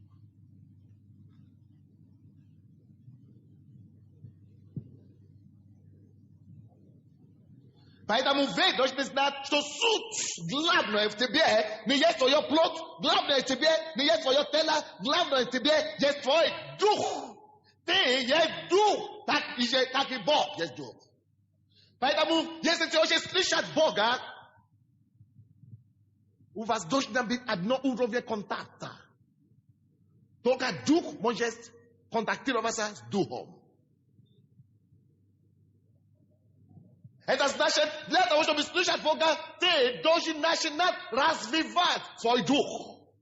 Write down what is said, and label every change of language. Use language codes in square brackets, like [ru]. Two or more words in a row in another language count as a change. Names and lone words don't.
[ru] Поэтому вы должны знать, что суть главное в тебе не есть твое плоть, главное в тебе не есть твое тело, главное в тебе есть твой дух. [pl] Ty jest duch, taki Bóg jest duch. [ru] Поэтому, если ты хочешь слышать Бога, у вас должно быть одно уровень контакта. Только дух может контактироваться с духом. Это значит, для того, чтобы слышать Бога, ты должен начинать развивать свой дух.